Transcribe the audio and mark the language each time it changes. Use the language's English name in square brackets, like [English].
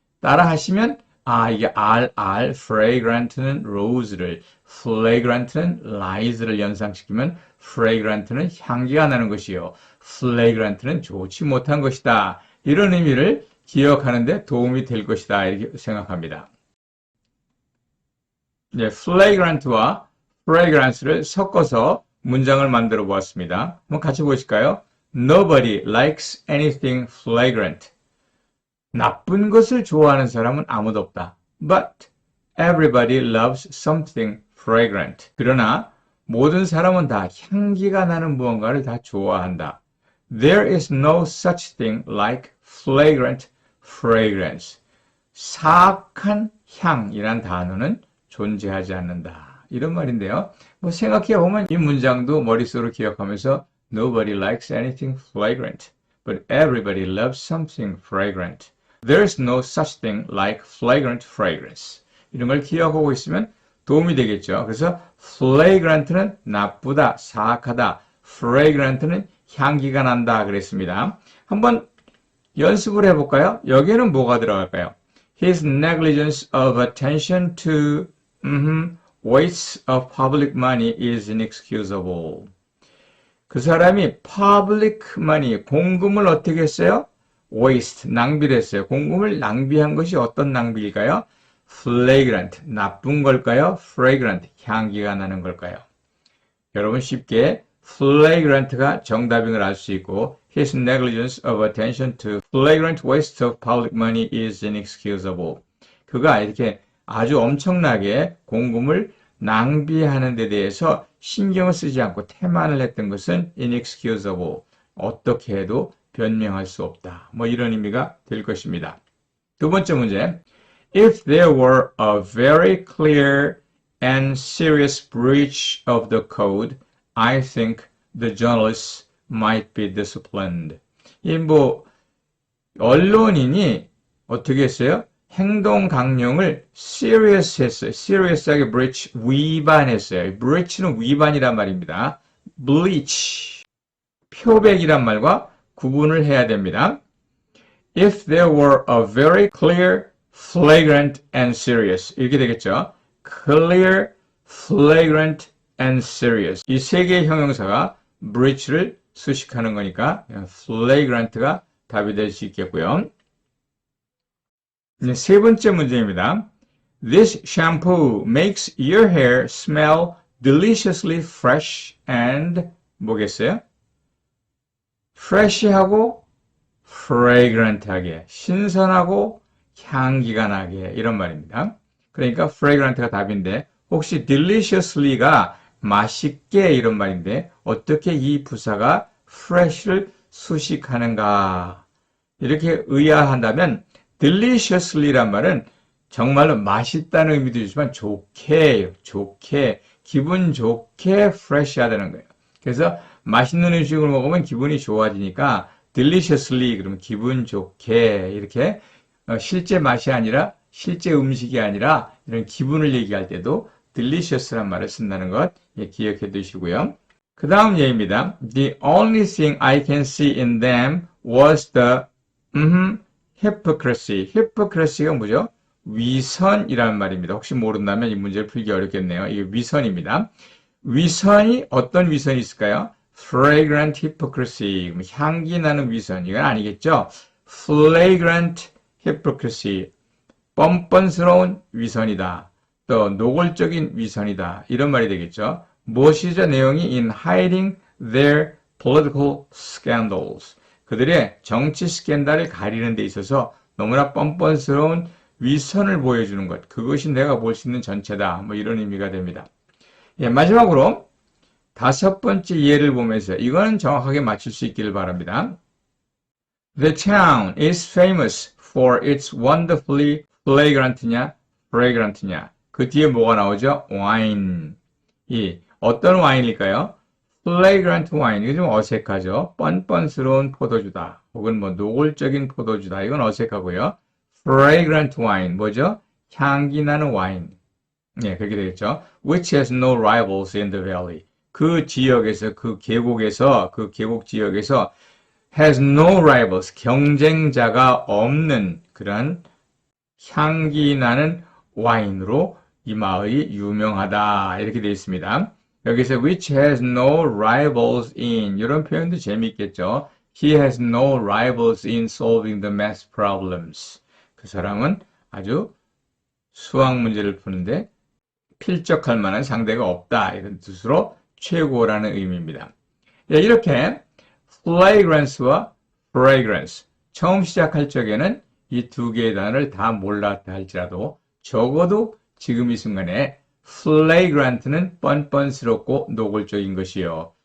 [Korean] 따라 하시면 이게 fragrant는 rose를, flagrant는 lies를 연상시키면 fragrant는 향기가 나는 것이요. flagrant는 좋지 못한 것이다. 이런 의미를 기억하는데 도움이 될 것이다. 이렇게 생각합니다. flagrant와 fragrance를 섞어서 문장을 만들어 보았습니다. 한번 같이 보실까요? [English] Nobody likes anything flagrant. [Korean] 나쁜 것을 좋아하는 사람은 아무도 없다. [English] But everybody loves something fragrant. [Korean] 그러나 모든 사람은 다 향기가 나는 무언가를 다 좋아한다. [English] There is no such thing like flagrant fragrance. [Korean] 사악한 향이란 단어는 존재하지 않는다. 이런 말인데요. 생각해보면 이 문장도 머릿속으로 기억하면서 [English] Nobody likes anything flagrant, but everybody loves something fragrant. There is no such thing like flagrant fragrance. [Korean] 이런 걸 기억하고 있으면 도움이 되겠죠. 그래서 flagrant는 나쁘다, 사악하다. fragrant는 향기가 난다 그랬습니다. 한번 연습을 해볼까요? 여기에는 뭐가 들어갈까요? [English] His negligence of attention to waste of public money is inexcusable. [Korean] 그 사람이 public money, 공금을 어떻게 했어요? waste, 낭비를 했어요. 공금을 낭비한 것이 어떤 낭비일까요? flagrant, 나쁜 걸까요? fragrant, 향기가 나는 걸까요? 여러분 쉽게 flagrant가 정답인 걸 알 수 있고 [English] His negligence of attention to flagrant waste of public money is inexcusable. [Korean] 그가 이렇게 아주 엄청나게 공금을 낭비하는 데 대해서 신경을 쓰지 않고 태만을 했던 것은 inexcusable. 어떻게 해도 변명할 수 없다. 뭐 이런 의미가 될 것입니다. 두 번째 문제. [English] If there were a very clear and serious breach of the code, I think the journalists might be disciplined. [Korean] 이 언론인이 어떻게 했어요? 행동 강령을 serious 했어요. serious하게 breach, 위반했어요. breach는 위반이란 말입니다. bleach, 표백이란 말과 구분을 해야 됩니다. [English] If there were a very clear, flagrant and serious [Korean] 이렇게 되겠죠. clear, flagrant and serious 이 세 개의 형용사가 breach를 수식하는 거니까 flagrant가 답이 될 수 있겠고요. 세 번째 문제입니다. [English] This shampoo makes your hair smell deliciously fresh and [Korean] 뭐겠어요? fresh하고 fragrant하게 신선하고 향기가 나게 이런 말입니다. 그러니까 fragrant가 답인데 혹시 deliciously가 맛있게 이런 말인데 어떻게 이 부사가 fresh를 수식하는가 이렇게 의아한다면 deliciously란 말은 정말로 맛있다는 의미도 있지만 좋게 기분 좋게 fresh하다는 거예요. 그래서 맛있는 음식을 먹으면 기분이 좋아지니까 deliciously 그러면 기분 좋게 이렇게 실제 맛이 아니라 실제 음식이 아니라 이런 기분을 얘기할 때도 delicious란 말을 쓴다는 것 기억해 두시고요. 그 다음 예입니다. [English] The only thing I can see in them was the hypocrisy. [Korean] hypocrisy가 뭐죠? 위선이라는 말입니다. 혹시 모른다면 이 문제를 풀기 어렵겠네요. 이게 위선입니다. 위선이 어떤 위선이 있을까요? fragrant hypocrisy. 향기 나는 위선. 이건 아니겠죠? flagrant hypocrisy. 뻔뻔스러운 위선이다. 또 노골적인 위선이다. 이런 말이 되겠죠. 무엇이죠? 내용이 [English] in hiding their political scandals. [Korean] 그들의 정치 스캔들을 가리는 데 있어서 너무나 뻔뻔스러운 위선을 보여주는 것. 그것이 내가 볼 수 있는 전체다. 뭐 이런 의미가 됩니다. 예, 마지막으로 다섯 번째 예를 보면서 이거는 정확하게 맞출 수 있기를 바랍니다. [English] The town is famous for its wonderfully flagrant냐, fragrant냐. [Korean] 그 뒤에 뭐가 나오죠? wine. 이 어떤 와인일까요? flagrant wine. 이거 좀 어색하죠? 뻔뻔스러운 포도주다. 혹은 뭐 노골적인 포도주다. 이건 어색하고요. fragrant wine. 뭐죠? 향기 나는 와인. 네, 그렇게 되겠죠. [English] Which has no rivals in the valley. [Korean] 그 지역에서, 그 계곡 지역에서 [English] has no rivals. [Korean] 경쟁자가 없는 그런 향기 나는 와인으로 이 마을이 유명하다. 이렇게 되어 있습니다. 여기서 [English] which has no rivals in [Korean] 이런 표현도 재미있겠죠. [English] He has no rivals in solving the math problems. [Korean] 그 사람은 아주 수학 문제를 푸는데 필적할 만한 상대가 없다. 이런 뜻으로 최고라는 의미입니다. 예, 이렇게 flagrance와 fragrance 처음 시작할 적에는 이 두 개의 단어를 다 몰랐다 할지라도 적어도 지금 이 순간에 flagrant는 뻔뻔스럽고 노골적인 것이요.